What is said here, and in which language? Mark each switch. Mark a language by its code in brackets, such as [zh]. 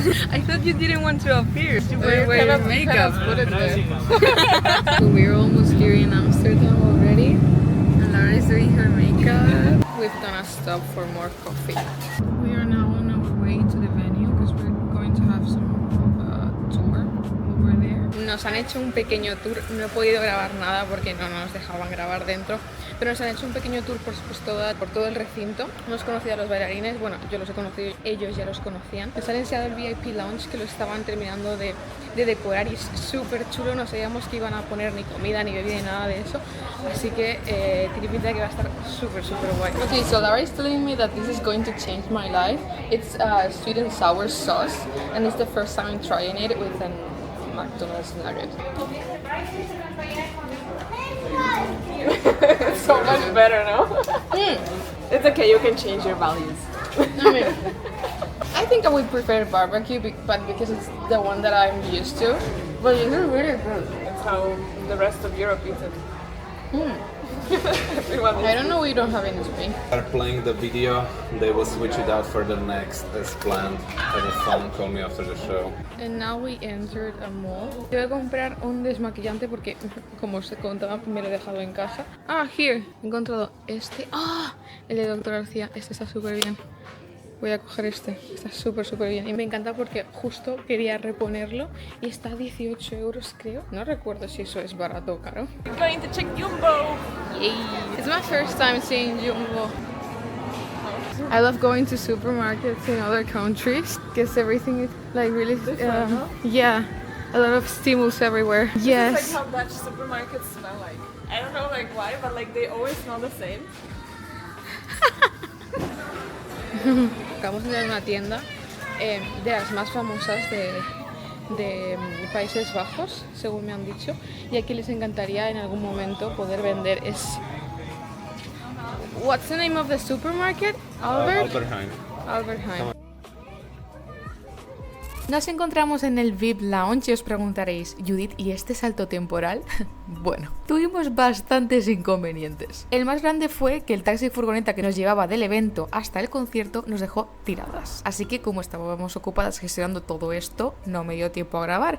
[en] I thought you didn't want to appear. Wear your makeup. Put it there. So we're almost here in Amsterdam already. And Laura is doing her makeup. We've done a stop for more coffee. We are now on our way to the venue because we're going to have some tour over there. [es] Nos han hecho un pequeño tour. No he podido grabar nada porque no nos dejaban grabar dentro. Pero nos han hecho un pequeño tour por todo el recinto. Hemos conocido a los bailarines, bueno, yo los he conocido, ellos ya los conocían. Nos han enseñado el VIP Lounge, que lo estaban terminando de decorar y es súper chulo. No sabíamos que iban a poner ni comida, ni bebida, ni nada de eso. Así que tiene pinta de que va a estar súper guay. [en] Okay, so Lara is telling me that this is going to change my life. It's sweet and sour sauce, and it's the first time I'm trying it with a McDonald's nugget. It's so much better, no? It's okay, you can change your values. I mean, I think I would prefer barbecue, but because it's the one that I'm used to. But it's really good. That's how the rest of Europe eats it. I don't know, we don't have it in Spain. Are playing the video, they will switch it out for the next as planned. Have a phone, call me after the show. And now we entered a mall. [es] Yo voy a comprar un desmaquillante porque, como os contaba, me lo he dejado en casa. [en] Ah, here. [es] He encontrado este. Ah, el de Dr. García. Este está súper bien. Voy a coger este. Está súper bien. Y me encanta porque justo quería reponerlo y está a 18 euros, creo. No recuerdo si eso es barato o caro. [en] We're going to check Jumbo. Yay! It's my first time seeing Jumbo. I love going to supermarkets in other countries because everything is like really, yeah, a lot of stimulus everywhere. Yes. It's like how Dutch supermarkets smell like. I don't know like why, but like they always smell the same. [es] Acabamos de ir a una tienda de las más famosas de Países Bajos, según me han dicho, y aquí les encantaría en algún momento poder vender. [en] What's the name of the supermarket? Albert? Albert Heijn. Albert Heijn. [es] Nos encontramos en el VIP Lounge y os preguntaréis, Judith, ¿y este salto temporal? Bueno, tuvimos bastantes inconvenientes. El más grande fue que el taxi furgoneta que nos llevaba del evento hasta el concierto nos dejó tiradas. Así que como estábamos ocupadas gestionando todo esto, no me dio tiempo a grabar.